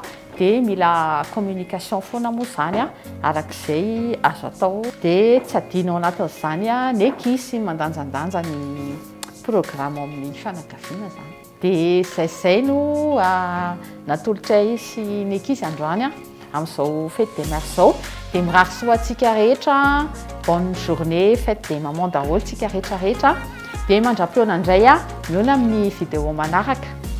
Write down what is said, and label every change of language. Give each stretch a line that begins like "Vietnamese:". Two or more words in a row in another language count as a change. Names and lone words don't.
Malagasy: dia mila communication foana moa zany arak'izay azo atao dia tsy adino ao anatin'izany ny ankizy mandanjandanja ny programme amin'ny fianakaviana zany dia zay no natolotray sy ny ankizy androany amin'izao
French: fête des mères
Malagasy: zao dia mirary soa antsika rehetra
French: bonne journée fête des mamans
Malagasy: daholo tsika rehetrarehetra dia mandra-pionandray miona amin'ny vidéo manaraka